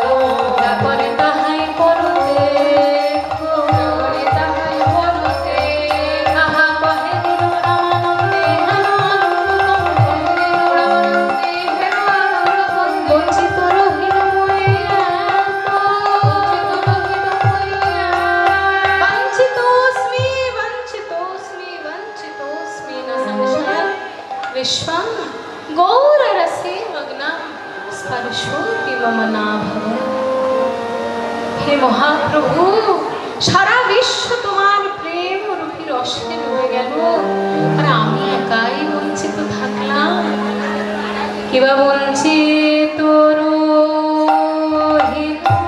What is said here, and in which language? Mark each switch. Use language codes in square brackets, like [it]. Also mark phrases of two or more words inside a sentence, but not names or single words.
[bn] না করে তাহাই পরতে দেখো। করে তাহাই বলতে কাহা কহে দিল রামানন্দে হেন আনন্দ কন্দে, রামানন্দে হেন আনন্দ কন্দে, বঞ্চিত রহিল মোরে এত। [sa] वञ्चितोऽस्मि वञ्चितोऽस्मि वञ्चितोऽस्मि न संशयः विश्वं गौररसे मग्ना स्पर्शोऽपि मम नाभवत्। [bn] হে মহাপ্রভু, সারা বিশ্ব তোমার প্রেম রূপী রসে ডুবে গেল, আর আমি একাই বঞ্চিত থাকলাম। কিবা বঞ্চিত রহিল